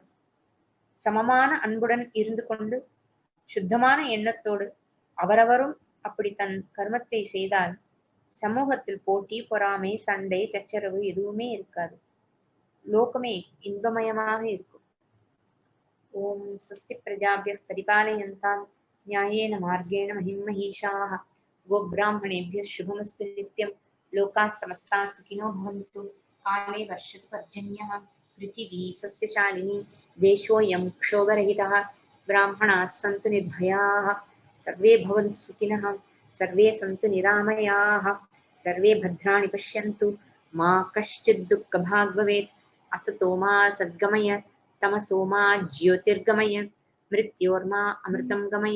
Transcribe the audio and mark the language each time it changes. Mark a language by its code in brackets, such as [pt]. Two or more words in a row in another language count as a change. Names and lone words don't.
[ta] சமமான அன்புடன் இருந்து கொண்டு சுத்தமான எண்ணத்தோடு அவரவரும் அப்படி தன் கர்மத்தை செய்தால் சமூகத்தில் போட்டி, பொறாமை, சண்டை, சச்சரவு எதுவுமே இருக்காது. லோகமே இன்பமயமாக இருக்கும். [sa] ॐ स्वस्ति प्रजाभ्यः परिपालयन्ताम् न्यायेन मार्गेण महिमहीषाः गोब्राह्मणेभ्यः शुभमस्तु नित्यं लोकाः समस्ताः सुखिनो भवन्तु काले वर्षतु पर्जन्यः पृथिवी सस्यशालिनी देशोऽयं क्षोभरहितः ब्राह्मणाः सन्तु निर्भयाः सर्वे भवन्तु सुखिनः सर्वे सन्तु निरामयाः सर्वे भद्राणि पश्यन्तु मा कश्चित् दुःखभाग् भवेत् असतो मा सद्गमय तमसो मा ज्योतिर्गमय मृत्योर्मा अमृतं गमय।